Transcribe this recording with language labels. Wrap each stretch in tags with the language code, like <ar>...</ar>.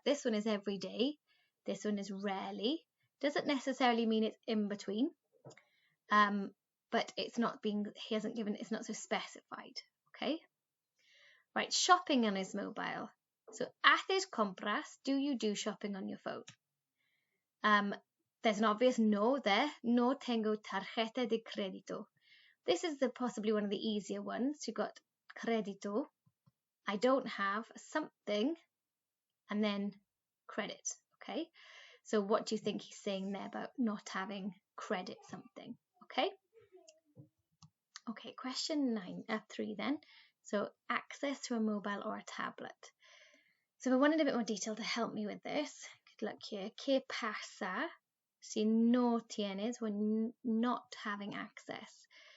<en>This one is every day. This one is rarely. Doesn't necessarily mean it's in between. But it's not being, he hasn't given, it's not so specified. Okay. Right, shopping on his mobile. So,</en> <es>haces compras,</es> <en>do you do shopping on your phone? There's an obvious no there.</en> <es>No tengo tarjeta de crédito.</es> <en>This is possibly one of the easier ones. You've got crédito. I don't have something, and then credit. Okay. So what do you think he's saying there about not having credit something? Okay. Okay, question 3 then. So access to a mobile or a tablet. So if I wanted a bit more detail to help me with this, good luck here.</en> <es>¿Qué pasa si no tienes</es> <en>when not having access?</en>